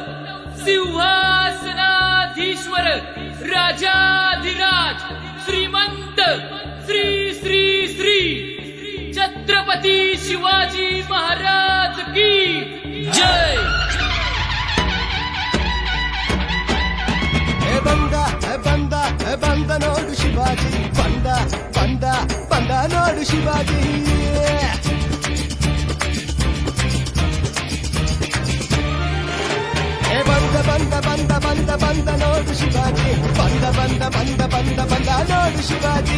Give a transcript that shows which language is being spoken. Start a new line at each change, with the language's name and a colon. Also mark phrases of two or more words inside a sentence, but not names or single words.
Hindi: सिंहासनाधीश्वर राजाधिराज श्रीमंत श्री श्री श्री छत्रपति शिवाजी महाराज की जय.
Kannada: ಬಂದ ನೋಡು ಶಿವಾಜಿ, ಬಂದ ಬಂದ ಬಂದ ನೋಡು ಶಿವಾಜಿ. ಬಂದ ಬಂದ ಬಂದ ಬಂದ ಬಂದ ನೋಡು ಶಿವಾಜಿ, ಬಂದ ಬಂದ ಬಂದ ಬಂದ ಬಂದ ನೋಡು ಶಿವಾಜಿ.